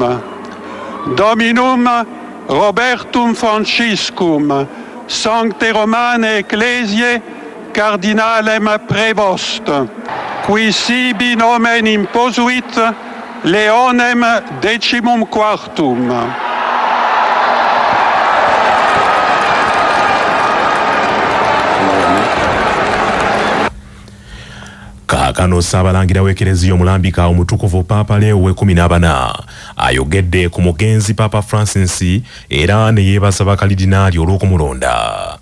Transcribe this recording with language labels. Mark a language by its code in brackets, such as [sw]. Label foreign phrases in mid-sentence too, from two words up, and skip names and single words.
[la] Dominum Robertum Franciscum Sancte Romane Ecclesiae Cardinalem Prevost, qui sibi nomen imposuit Leonem XIV. [lg] Kaakano Ssaabalangira w'ekereziya omulambika omutukuvu Paapa Leo ow'e-14 ayogedde ku mugenzi Paapa Francis era ne yeebaza bakalidinaali olw'okumulonda.